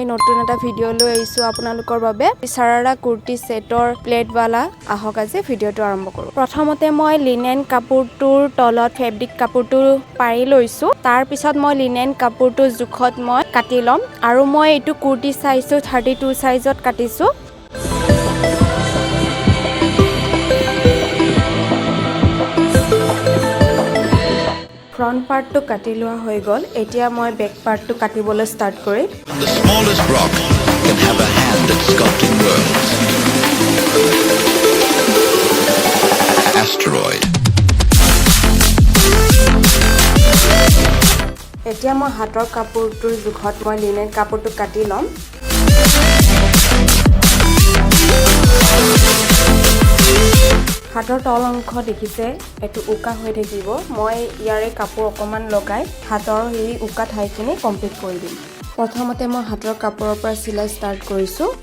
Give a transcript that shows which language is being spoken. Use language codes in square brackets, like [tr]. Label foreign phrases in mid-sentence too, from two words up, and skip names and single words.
[as] নতুন এটা ভিডিঅ' লৈ আহিছো আপোনালোকৰ বাবে সাৰাৰা কুৰ্তি সেটৰ প্লেটৱালা আহক আজি ভিডিঅ'টো আৰম্ভ কৰো প্ৰথমতে মই লিনেন কাপোৰটোৰ তলত ফেব্ৰিক কাপোৰটো পাৰি লৈছো তাৰ পিছত মই লিনেন কাপোৰটো জুখত মই কাটি লম আৰু মই এটো কুৰ্তি সাইজটো 32 সাইজত কাটিছো [en] Front part [as] টো কাটি লোৱা হৈ গ'ল এতিয়া মই [en] back part [as] টো কাটিবলৈ ষ্টাৰ্ট কৰি [en] The smallest rock can have a hand at sculpting worlds. Asteroid. [as] এতিয়া মই হাতৰ কাপোৰ টোৰ জুখত মই লিনেন কাপোৰ টো কাটি লম হাতৰ তল অংশ দেখিছে এটো উকা হৈ থাকিব মই ইয়াৰে কাপোৰ অকমান লগাই হাতৰ এই উকা ঠাইখিনি কমপ্লিট কৰি দিম প্ৰথমতে মই হাতৰ কাপোৰৰ পৰা সিলাই ষ্টাৰ্ট কৰিছো